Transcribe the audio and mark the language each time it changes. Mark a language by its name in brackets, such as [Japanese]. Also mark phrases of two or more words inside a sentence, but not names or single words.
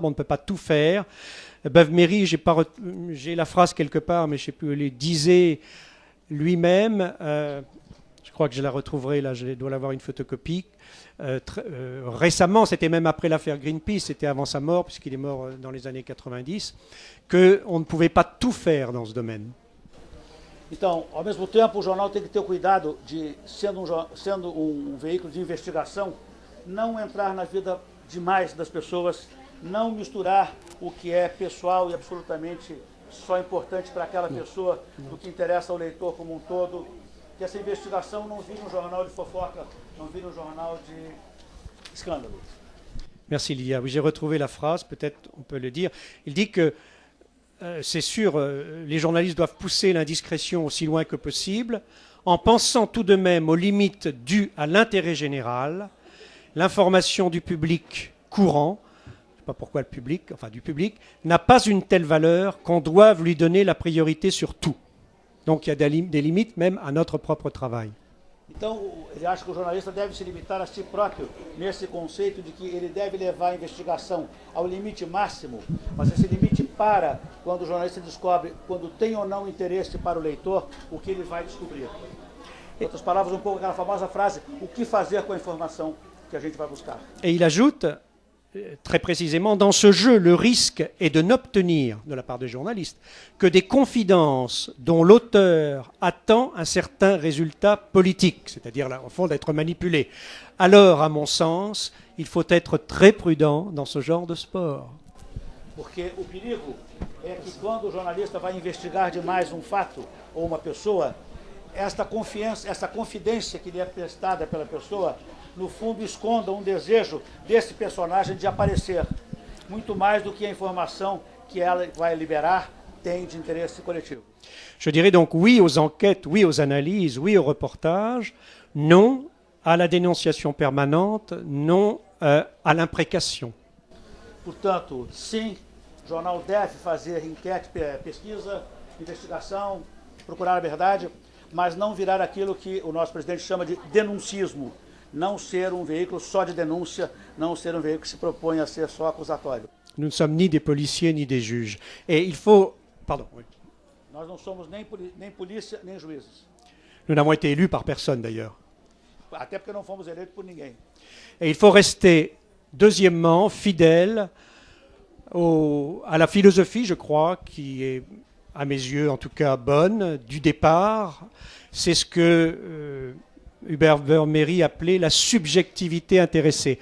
[French] On ne peut pas tout faire. Beuve-Méry, j'ai la phrase quelque part, mais je ne sais plus, il disait lui-même, je crois que je la retrouverai, là, je dois l'avoir une photocopie, récemment, c'était même après l'affaire Greenpeace, c'était avant sa mort, puisqu'il est mort dans les années 90, qu'on ne pouvait pas tout faire dans ce domaine. [Portuguese] Então, ao mesmo tempo, o jornal tem que ter cuidado de, sendo um veículo de investigação, não entrar na vida demais das pessoas, não misturar o que é pessoal e absolutamente só importante para aquela pessoa, do que interessa ao leitor como um todo, que essa investigação não vire um jornal de fofoca, não vire um jornal de escândalo. [French] Merci Lilia. Oui, j'ai retrouvé la phrase, peut-être on peut le dire. Il dit que c'est sûr, les journalistes doivent pousser l'indiscrétion aussi loin que possible, en pensant tout de même aux limites dues à l'intérêt général, l'information du public courant, je ne sais pas pourquoi le public, enfin du public, n'a pas une telle valeur qu'on doive lui donner la priorité sur tout. Donc il y a des limites même à notre propre travail. [Portuguese] Então, ele acha que o jornalista deve se limitar a si próprio nesse conceito de que ele deve levar a investigação ao limite máximo, mas esse limite para quando o jornalista descobre, quando tem ou não interesse para o leitor, o que ele vai descobrir. Em outras palavras, um pouco aquela famosa frase, o que fazer com a informação que a gente vai buscar. [French] Et il ajoute, très précisément, dans ce jeu, le risque est de n'obtenir, de la part des journalistes, que des confidences dont l'auteur attend un certain résultat politique, c'est-à-dire, au fond, d'être manipulé. Alors, à mon sens, il faut être très prudent dans ce genre de sport. [Portuguese] Porque o perigo é que quando o jornalista vai investigar demais um fato ou uma pessoa, esta confiança, essa confidência que lhe é prestada pela pessoa, no fundo esconda um desejo desse personagem de aparecer, muito mais do que a informação que ela vai liberar tem de interesse coletivo. [French] Je dirais donc oui aux enquêtes, oui aux analyses, oui aux reportages, non à la dénonciation permanente, non à l'imprécation. [Portuguese] Portanto, sim, o jornal deve fazer enquete, pesquisa, investigação, procurar a verdade, mas não virar aquilo que o nosso presidente chama de denuncismo. Não ser um veículo só de denúncia, não ser um veículo que se propõe a ser só acusatório. [French] Nous ne sommes ni des policiers ni des juges. Et il faut... Pardon. Oui. [Portuguese] Nós não somos nem polícia, nem juízes. [French] Nous n'avons été élus par personne d'ailleurs. [Portuguese] Até porque não fomos eleitos por ninguém. [French] Et il faut rester, deuxièmement, fidèle à la philosophie, je crois, qui est, à mes yeux en tout cas, bonne, du départ. C'est ce que Hubert Vermery appelait la subjectivité intéressée.